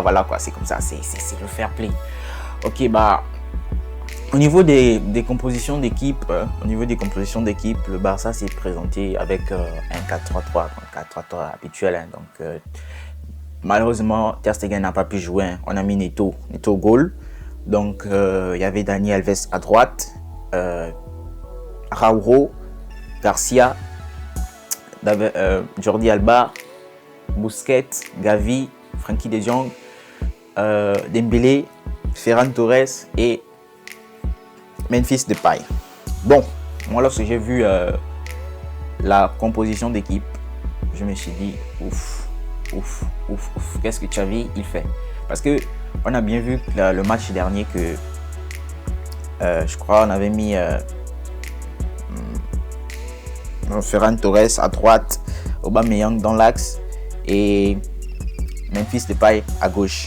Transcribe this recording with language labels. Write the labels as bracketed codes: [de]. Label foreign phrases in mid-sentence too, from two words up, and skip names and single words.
[fr] Voilà quoi, c'est comme ça, c'est le [en] fair play. [fr] Ok, au niveau des compositions d'équipe, le Barça s'est présenté avec un 4-3-3, un 4-3-3 habituel. Hein. Donc, malheureusement, Ter Stegen n'a pas pu jouer. Hein. On a mis Neto goal. Donc, il y avait Dani Alves à droite, Raúl, Garcia, Jordi Alba, Busquets, Gavi, Frenkie de Jong, Dembélé, Ferran Torres et Memphis Depay. Bon, moi lorsque j'ai vu la composition d'équipe, je me suis dit ouf, qu'est-ce que Xavi il fait? Parce que on a bien vu le match dernier que je crois on avait mis Ferran Torres à droite, Aubameyang dans l'axe et Memphis Depay à gauche.